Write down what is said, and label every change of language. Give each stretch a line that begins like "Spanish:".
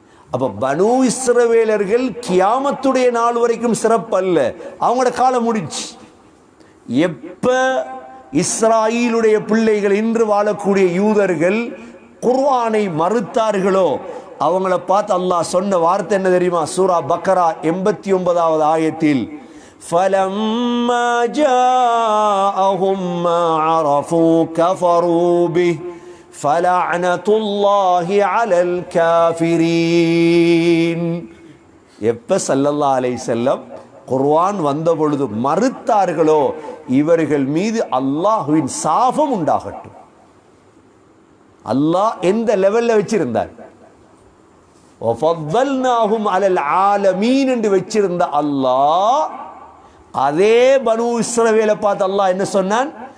Tamil: அப்ப பனு இஸ்ரவேலர்கள் கியாமத்துடைய நாள் வரைக்கும் சிறப்பல்ல, அவங்களோட காலம் முடிஞ்சு. எப்ப இஸ்ராயீலுடைய பிள்ளைகள், இன்று வாழக்கூடிய யூதர்கள் குர்ஆனை மறுத்தார்களோ, அவங்கள பார்த்து அல்லாஹ் சொன்ன வார்த்தை என்ன தெரியுமா? சூரா பக்கரா 89வது ஆயத்தில்,
Arabic: فَلَمَّا جَاءَهُمْ مَا عَرَفُوا كَفَرُوا بِهِ فَلَعْنَةُ اللَّهِ عَلَى الْكَافِرِينَ.
Tamil: எப்ப ஸல்லல்லாஹு அலைஹி வஸல்லம் குர்ஆன் வந்த பொழுது மறுத்தார்களோ, இவர்கள் மீது அல்லாஹ்வின் சாபம் உண்டாகட்டும். அல்லாஹ் எந்த லெவல்ல வச்சிருந்தார்?
Arabic: وَفَضَّلْنَاهُمْ عَلَى الْعَالَمِينَ
Tamil: என்று வச்சிருந்த அல்லாஹ், அதே பனு இஸ்ரவேலை பார்த்து அல்லாஹ் என்ன சொன்னான்?